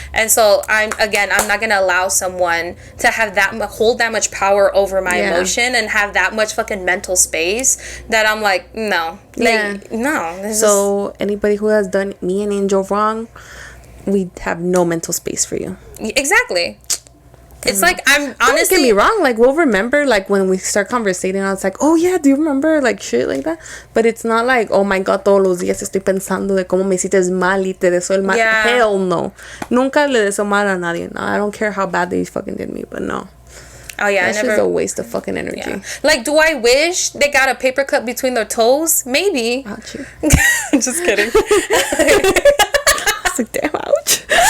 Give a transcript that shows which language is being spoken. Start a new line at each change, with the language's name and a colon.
English: And so I'm not gonna allow someone to have hold that much power over my emotion and have that much fucking mental space that I'm like, no, no. So anybody who has done me and Angel wrong, we have no mental space for you. Exactly. It's like, I'm honestly... Don't get me wrong, like, we'll remember, like, when we start conversating, I was like, oh, yeah, do you remember, like, shit like that? But it's not like, oh, my God,
Spanish: todos los días estoy pensando de cómo me hiciste mal y te deseo el mal.
English: Yeah. Hell no.
Spanish: Nunca le deseo mal a nadie.
English: No, I don't care how bad they fucking did me, but no. Oh, yeah, That's just a waste of fucking energy. Yeah. Like, do I wish they got a paper cut between their toes? Maybe. Ouch. Just kidding. It's like, damn, ouch.